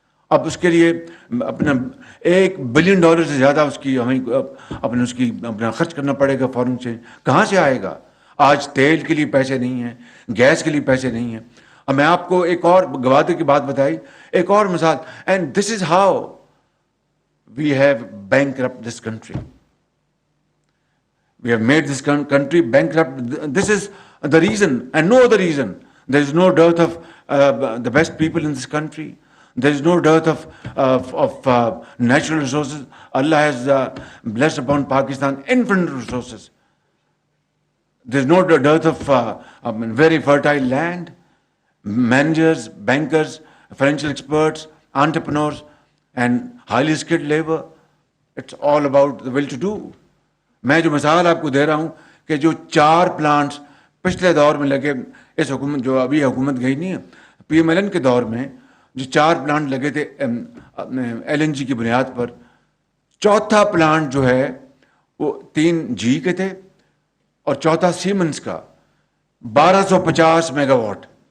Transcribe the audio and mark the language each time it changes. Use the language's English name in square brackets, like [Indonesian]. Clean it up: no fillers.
[Urdu] اب اس کے لیے اپنا $1 بلین سے زیادہ اس کی ہمیں اپنا خرچ کرنا پڑے گا فارن سے. کہاں سے آئے گا؟ آج تیل کے لیے پیسے نہیں ہیں, گیس کے لیے پیسے نہیں ہیں. اب میں آپ کو ایک اور گوادر کی بات بتائی, ایک اور مثال, [English] And this is how we have bankrupt this country. We have made this country bankrupt. This is the reason and no other reason. There is no dearth of the best people in this country. There is no dearth of natural resources. Allah has blessed upon Pakistan infinite resources. There is no dearth of very fertile land, managers, bankers, financial experts, entrepreneurs, and highly skilled labor. It's all about the will to do. [Urdu] میں جو مثال آپ کو دے رہا ہوں کہ جو 4 plants پچھلے دور میں لگے, اس حکومت جو ابھی حکومت گئی نہیں ہے, PMLN کے دور میں جو 4 پلانٹ لگے تھے LNG کی بنیاد پر, چوتھا پلانٹ جو ہے وہ 3G کے تھے اور چوتھا سیمنز کا 1250 میگا واٹ.